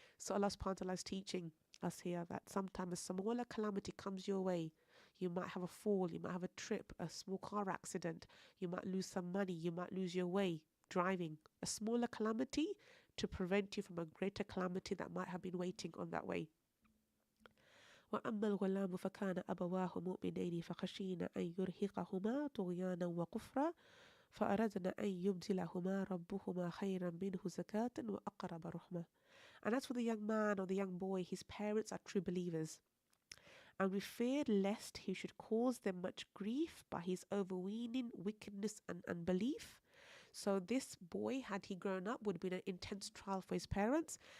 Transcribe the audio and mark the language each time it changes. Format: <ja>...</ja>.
<en>So Allah subhanahu wa ta'ala is teaching us here that sometimes a smaller calamity comes your way. You might have a fall, you might have a trip, a small car accident, you might lose some money, you might lose your way driving. A smaller calamity to prevent you from a greater calamity that might have been waiting on that way.</en> <ar>وأما الغلام فكان أبواه مؤمنين فخشينا أن يرهقهما طغيانا وكفرا فأردنا أن يبدلهما ربهما خيرا منه زكاة وأقرب رحمة.</ar> <en>And as for the young man or the young boy, his parents are true believers. And we feared lest he should cause them much grief by his overweening wickedness and unbelief. So this boy, had he grown up, would have been an intense trial for his parents.</en>